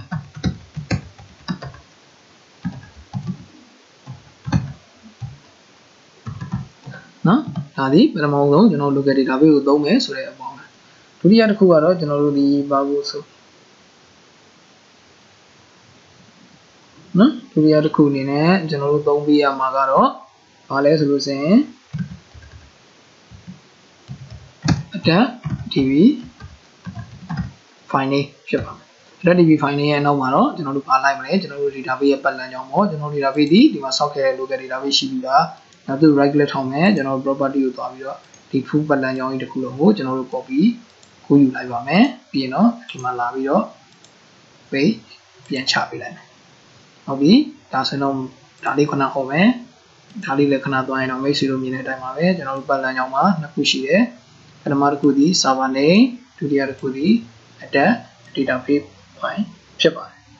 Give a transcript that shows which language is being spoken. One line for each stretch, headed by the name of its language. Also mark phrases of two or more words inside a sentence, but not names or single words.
Burmese: နော်ဒါဒီပထမဆုံးကျွန်တော်
English: local database
Burmese: ကိုသုံးမယ်ဆိုတဲ့အပေါင်းဒုတိယတစ်ခုကတော့ကျွန်တော်တို့ဒီဘာကိုဆိုနော်ဒုတိယတစ်ခုအနေနဲ့ကျွန်တော်တို့သုံးပေးရမှာကတော့ဘာလဲဆိုလို့ဆိုရင်
English: attack db file name
Burmese: ဖြစ်ပါမယ်
English: attack db file name
Burmese: ရဲ့အနောက်မှာတော့ကျွန်တော်တို့ပါလိုက်မလဲကျွန်တော်တို့ database ရဲ့ပတ်လည်ကြောင်းပေါ့ကျွန်တော်တို့ database ဒီ မှာဆောက်ခဲ့တဲ့
English: local database
Burmese: ရှိပြီးသားနောက်သူ
English: right click
Burmese: ထောက်မယ်ကျွန်တော်တို့ property ကိုသွားပြီးတော့ဒီ full ပတ်လည်ကြောင်းကြီးတစ်ခုလုံးကိုကျွန်တော်တို့ copy ကိုယူလိုက်ပါမယ်ပြီးရင်တော့ဒီမှာလာပြီးတော့ page ပြန်ချပေးလိုက်မယ်ဟုတ်ပြီဒါဆိုတော့ဒါလေးခဏဟောမယ်ဒါလေးလည်းခဏသွားရင်တော့မိတ်ဆွေတို့မြင်တဲ့အတိုင်းပါပဲကျွန်တော်တို့ပတ်လည်ကြောင်းမှာနှစ်ခုရှိတယ်ပထမတစ်ခုဒီ
English: server name
Burmese: ဒုတိယတစ်ခုဒီ
English: attack database file
Burmese: ဖြစ်ပါတယ်